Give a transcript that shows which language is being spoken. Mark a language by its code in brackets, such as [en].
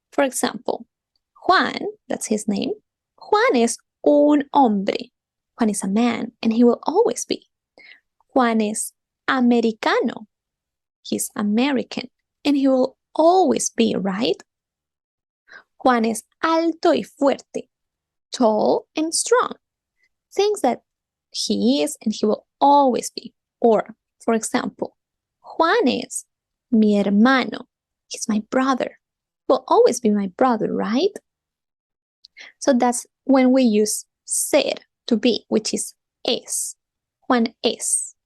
[en] For example, Juan, that's his name, [es] Juan es un hombre. [en] Juan is a man and he will always be. [es] Juan es americano. [en] He's American and he will always be, right? [es] Juan es alto y fuerte, [en] tall and strong. Things that he is and he will always be. Or, for example, [es] Juan es mi hermano. [en] He's my brother. Will always be my brother, right? So that's when we use ser, to be, which is es. Juan es.